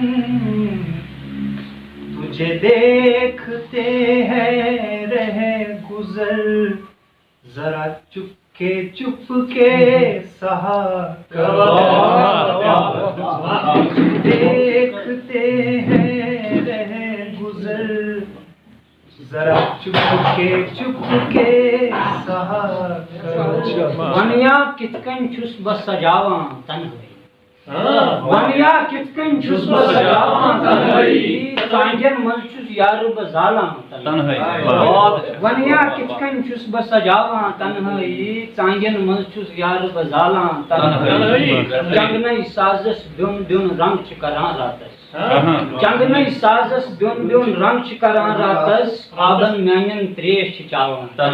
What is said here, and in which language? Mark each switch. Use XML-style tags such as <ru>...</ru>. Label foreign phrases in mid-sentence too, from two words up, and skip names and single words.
<ur>تجھے دیکھتے ہیں رہ گزر، ذرا چپ کے سہا کرو، دیکھتے ہیں رہ گزر، ذرا چپ کے سہا کرو۔</ur> <ks>ونیا کت کن چھس بہ سجاوان تنہائی، ونیا کت کن چھس بہ سجاوان تنہائی، ژانگین منز چھس یار بہ زالان تنہائی، ونیا کت کن چھس بہ سجاوان تنہائی، ژانگین منز چھس یار بہ زالان تنہائی، جنگنئی سازس بیون بیون رنگ چھ کران راتس، جنگنئی سازس بیون بیون رنگ چھ کران راتس، آبن میانین تریش چھ چاوان</ks>